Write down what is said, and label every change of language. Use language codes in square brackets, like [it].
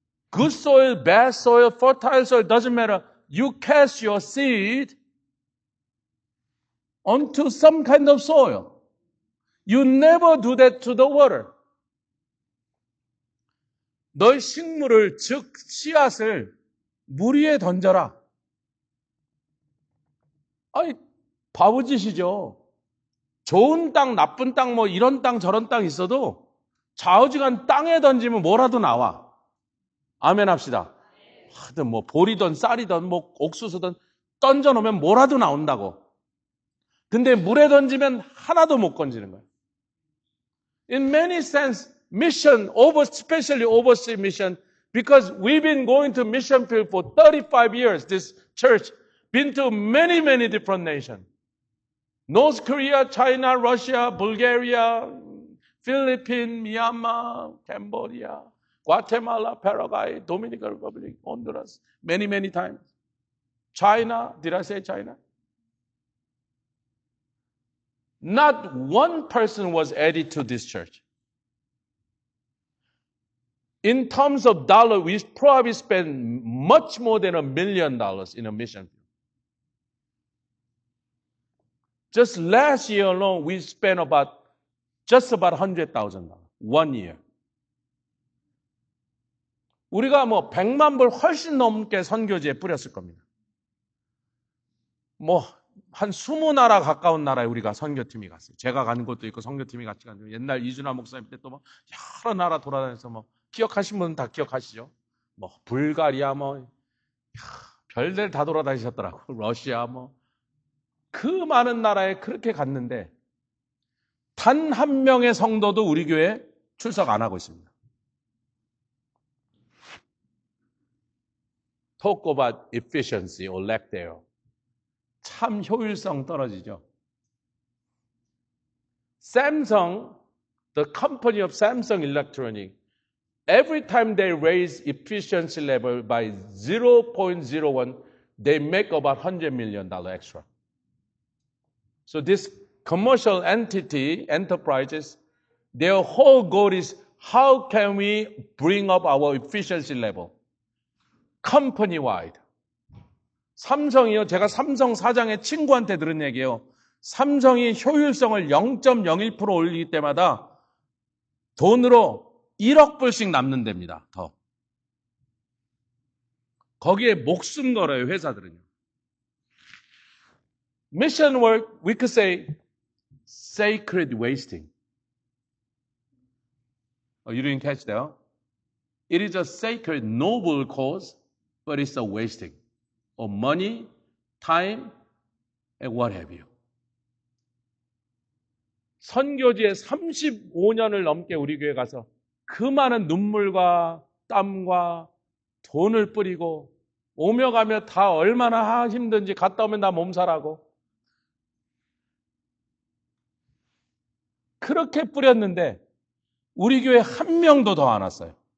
[en] Good soil, bad soil, fertile soil, doesn't matter. You cast your seed onto some kind of soil. You never do that to the water. [ko] 너의 식물을, 즉 씨앗을 물 위에 던져라. 아니, 바보짓이죠. 좋은 땅, 나쁜 땅, 이런 땅, 저런 땅 있어도 좌우지간 땅에 던지면 뭐라도 나와. 아멘 합시다. 하여튼 보리든 쌀이든 옥수수든 던져놓으면 뭐라도 나온다고. 근데 물에 던지면 하나도 못 건지는 거예요. [en] In many sense, mission, especially overseas mission, because we've been going to mission field for 35 years, this church, been to many, many different nations. North Korea, China, Russia, Bulgaria, Philippines, Myanmar, Cambodia, Guatemala, Paraguay, Dominican Republic, Honduras, many, many times. China, did I say China? Not one person was added to this church. In terms of dollar, we probably spend much more than $1 million in a mission. Just last year alone, we spent just about $100,000, 1 year. [ko] 우리가 100만 불 훨씬 넘게 선교지에 뿌렸을 겁니다. 한 20나라 가까운 나라에 우리가 선교팀이 갔어요. 제가 가는 곳도 있고 선교팀이 같이 가는 곳. 옛날 이준하 목사님 때 또 여러 나라 돌아다녀서 기억하신 분은 다 기억하시죠? 불가리아 별들 다 돌아다니셨더라고. 러시아 그 많은 나라에 그렇게 갔는데 단 한 명의 성도도 우리 교회에 출석 안 하고 있습니다. [en] talk about efficiency or lack thereof. [ko] 참 효율성 떨어지죠. [en] Samsung, the company of Samsung Electronics, every time they raise efficiency level by 0.01, they make about $100 million extra. So this commercial entity, enterprises, their whole goal is how can we bring up our efficiency level? Company-wide. 삼성이요. [ko] 제가 삼성 사장의 친구한테 들은 얘기예요. 삼성이 효율성을 0.01% 올리기 때마다 돈으로 1억 불씩 남는답니다. 더. 거기에 목숨 걸어요. 회사들은요. [en] Mission work, we could say sacred wasting. You didn't catch that? It is a sacred, noble cause, but it's a wasting of money, time, and what have you. [ko] 선교지에 35년을 넘게 우리 교회 가서 그 많은 눈물과 땀과 돈을 뿌리고 오며 가며 다 얼마나 힘든지 갔다 오면 나 몸살하고 그렇게 뿌렸는데 우리 교회 한 명도 더 안 왔어요.